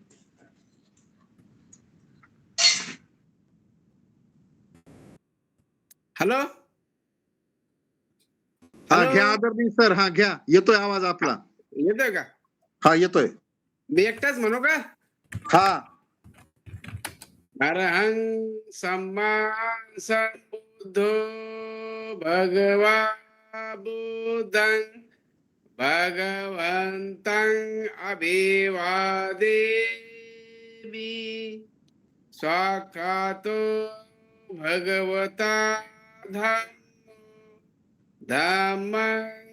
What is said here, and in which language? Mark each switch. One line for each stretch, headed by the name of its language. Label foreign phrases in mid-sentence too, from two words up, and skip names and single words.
Marathi: हॅलो, हा घ्या आदरणीय सर, हा घ्या, येतोय आवाज आपला? येतोय का? हा येतोय. मी एकटाच म्हणू का? हा.
Pali: अरहं सम्मा संबुद्धो भगवा बुद्धं भगवन्तं अभिवादेमि स्वाक्षातो भगवता धम्मं